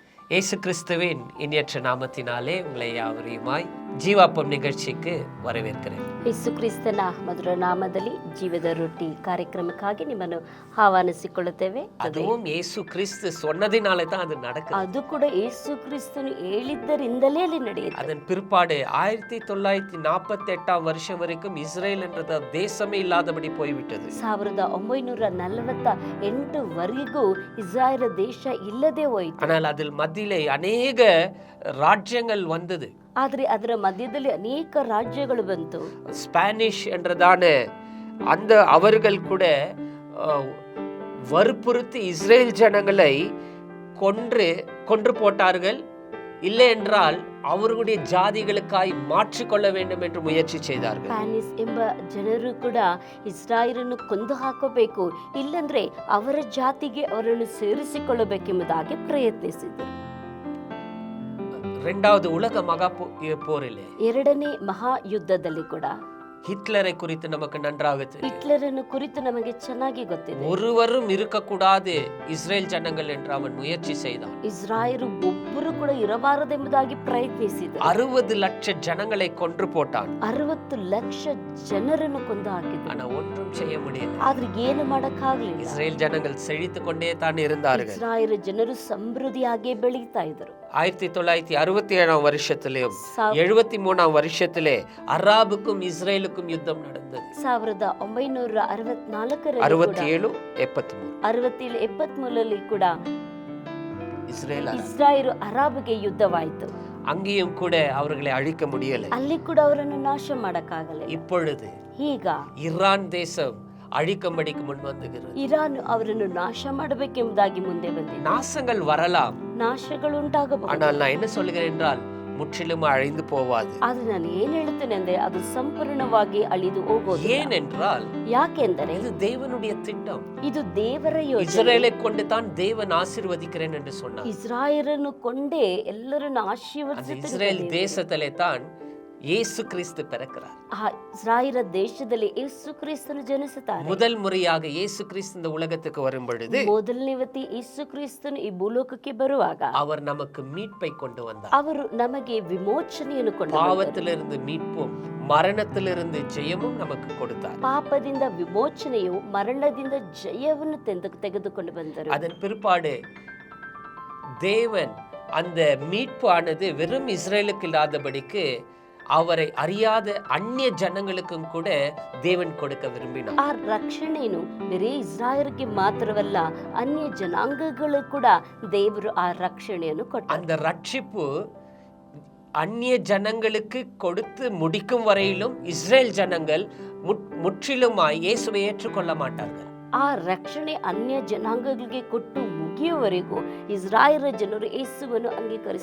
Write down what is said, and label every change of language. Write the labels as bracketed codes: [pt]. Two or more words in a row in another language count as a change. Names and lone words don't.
[ta] இயேசு கிறிஸ்துவின் இனியற்ற நாமத்தினாலே உங்களை யாவரையுமாய் ஜீவாப்பம் நிகழ்ச்சிக்கு வரவேற்கிறேன். [kn] ಯೇಸು ಕ್ರಿಸ್ತನ ಮಧುರ ನಾಮದಲ್ಲಿ ಜೀವದ ರೊಟ್ಟಿ ಕಾರ್ಯಕ್ರಮಕ್ಕಾಗಿ ನಿಮ್ಮನ್ನು ಆಹ್ವಾನಿಸಿಕೊಳ್ಳುತ್ತೇವೆ. [ta] அதுவும் இயேசு கிறிஸ்து சொன்னதினாலே தான் அது நடக்குது. [kn] ಅದು ಕೂಡ ಯೇಸು ಕ್ರಿಸ್ತನು ಹೇಳಿದ್ದರಿಂದಲೇ ಅಲ್ಲಿ ನಡೆಯುತ್ತೆ. [ta] அதன் பிற்பாடு 1948 வருஷம் வரைக்கும் இஸ்ரேல் என்ற தேசமே இல்லாதபடி போய்விட்டது. [kn] 1948 ವರೆಗೂ ಇಸ್ರಾಯೇಲ್ ದೇಶ ಇಲ್ಲದೆ ಹೋಯಿತು. [ta] ஆனால் அதில் மத்தியிலே அநேக ராஜ்யங்கள் வந்தது. [kn] ಆದರೆ ಅದರ ಮಧ್ಯದಲ್ಲಿ ಅನೇಕ ರಾಜ್ಯಗಳು ಬಂತು. [ta] ஸ்பானிஷ் என்றதான அந்த அவர்கள் கூட வற்புறுத்தி இஸ்ரேல் ஜனங்களை கொன்று போட்டார்கள். இல்லை என்றால் அவர்களுடைய ஜாதிகளுக்காய் மாற்றிக்கொள்ள வேண்டும் என்று முயற்சி செய்தார்கள். [kn] ಸ್ಪ್ಯಾನಿಷ್ ಎಂಬ ಜನರು ಕೂಡ ಇಸ್ರಾಯೇಲನ್ನು ಕೊಂದು ಹಾಕಬೇಕು, ಇಲ್ಲಂದ್ರೆ ಅವರ ಜಾತಿಗೆ ಅವರನ್ನು ಸೇರಿಸಿಕೊಳ್ಳಬೇಕೆಂಬುದಾಗಿ ಪ್ರಯತ್ನಿಸಿದರು. [ta] இரண்டாவது உலக மகா போரிலே [kn] ಎರಡನೇ ಮಹಾಯುದ್ಧದಲ್ಲಿ ಕೂಡ [ta] ஹிட்லரை குறித்து நமக்கு நன்றாக தெரியும். [kn] ಹಿಟ್ಲರನ್ನು ಕುರಿತು ನಮಗೆ ಚೆನ್ನಾಗಿ ಗೊತ್ತಿದೆ. [ta] ஒருவரும் இருக்கக்கூடாது இஸ்ரேல் ஜனங்கள் என்று அவன் முயற்சி செய்தான். [kn] ಇಸ್ರಾಯೇಲ್ ಒಬ್ಬರು ಕೂಡ ಇರಬಾರದೆಂಬುದಾಗಿ ಪ್ರಯತ್ನಿಸಿದ. [ta] 60 லட்சம் ஜனங்களை கொன்று போட்டான். [kn] 60 ಲಕ್ಷ ಜನರನ್ನು ಕೊಂದು ಹಾಕಿದ. [ta] ஆனா ஒன்றும் செய்ய முடியல. [kn] ಆದ್ರೆ ಏನು ಮಾಡಕ್ಕಾಗಲಿಲ್ಲ. [ta] இஸ்ரேல் ஜனங்கள் செழித்து கொண்டே தான் இருந்தார்கள். [kn] ಇಸ್ರಾಯೇಲ್ ಜನರು ಸಮೃದ್ಧಿಯಾಗಿ ಬೆಳೀತಾ ಇದ್ದರು. [ta] 1967 வருஷத்திலும் 73 வருஷத்திலே அராபுக்கும் இஸ்ரேலுக்கும் யுத்தம் நடந்தது. [kn] 1964 67 73 ಕೂಡ இஸ்ரேல் ಅರಾಬ್ಗೆ ಯುದ್ಧವಾಯಿತು. [ta] அங்கேயும் கூட அவர்களை அழிக்க முடியல. [kn] ಅಲ್ಲಿ ಕೂಡ ಅವರನ್ನು ನಾಶ ಮಾಡಕ್ಕಾಗಲಿಲ್ಲ. [ta] இப்பொழுது [kn] ಈಗ [ta] ஈரான் தேசம் அழிக்கும்படிக்கு முன் வந்துகிறது. [kn] ಇರಾನ್ ಅವರನ್ನು ನಾಶ ಮಾಡಬೇಕೆಂಬುದಾಗಿ ಮುಂದೆ ಬಂದಿದೆ. [ta] நாசங்கள் வரலாம், [kn] ನಾಶಗಳು ಉಂಟಾಗಬಹುದು. [ta] ஆனால் நான் என்ன சொல்கிறேன் என்றால் முற்றிலும் அழிந்து போவாது. [kn] ಆದ್ರೆ ನಾನು ಏನ್ ಹೇಳ್ತೇನೆ ಅಂದ್ರೆ ಅದು ಸಂಪೂರ್ಣವಾಗಿ ಅಳಿದು ಹೋಗೋದು. [ta] ஏனென்றால் [kn] ಯಾಕೆಂದರೆ [ta] இது தேவனுடைய திட்டம். [kn] ಇದು ದೇವರ ಯೋಜನೆ. [ta] இஸ்ரேலை கொண்டு தான் தேவன் ஆசீர்வதிக்கிறேன் என்று சொன்னார். [kn] ಇಸ್ರಾಯೇಲನ್ನು ಕೊಂಡೇ ಎಲ್ಲರನ್ನು ಆಶೀರ್ವದಿಸುತ್ತಾನೆ. [ta] இஸ்ரேல் தேசத்திலே தான் இயேசு கிறிஸ்து பிறக்கிறார். [kn] இஸ்ராயேல் தேசದಲ್ಲಿ ಯೇಸು ಕ್ರಿಸ್ತನು ಜನಿಸುತ್ತಾರೆ. [ta] முதல் முறையாக இயேசு கிறிஸ்து இந்த உலகத்துக்கு வரும் பொழுது [kn] ಮೊದಲನೇ ವತಿ ಯೇಸು ಕ್ರಿಸ್ತನು ಈ ಭೂಲೋಕಕ್ಕೆ ಬರುವಾಗ [ta] அவர் நமக்கு மீட்பை கொண்டு வந்தார். [kn] ಅವರು ನಮಗೆ ವಿಮೋಚನೆಯನ್ನು ಕೊಂಡು [ta] பாவத்திலிருந்து மீட்பும் மரணத்திலிருந்து ஜெயமும் நமக்கு கொடுத்தார். [kn] ಪಾಪದಿಂದ ವಿಮೋಚನೆಯು ಮರಣದಿಂದ ಜಯವನ್ನು ತೆಗೆದುಕೊಂಡು ಬಂದರು. [ta] அதன் பிற்பாடு தேவன் அந்த மீட்பு ஆனது வெறும் இஸ்ரேலுக்கு இல்லாதபடிக்கு அவரை அறியாத அந்நிய ஜனங்களுக்கும் கூட தேவன் கொடுக்க விரும்பினார். [kn] ಆ ರಕ್ಷಣೆಯನ್ನು ಬೇರೆ ಇಸ್ರಾಯೇಲ್ಗೆ ಮಾತ್ರವಲ್ಲ, ಅನ್ಯ ಜನಾಂಗಗಳು ಕೂಡ ದೇವರು ಆ ರಕ್ಷಣೆಯನ್ನು ಕೊಟ್ಟರು. [ta] அந்த ரட்சிப்பு அந்நிய ஜனங்களுக்கு கொடுத்து முடிக்கும் வரையிலும் இஸ்ரேல் ஜனங்கள் முற்றிலுமாய் இயேசுவை ஏற்றுக்கொள்ள மாட்டார்கள். [kn] ಆ ರಕ್ಷಣೆ ಅನ್ಯ ಜನಾಂಗಗಳಿಗೆ ಕೊಟ್ಟು ಮುಗಿಯುವವರೆಗೂ ಇಸ್ರಾಯೇಲ್ ಜನರು ಯೇಸುವನ್ನು ಅಂಗೀಕರಿಸಿ.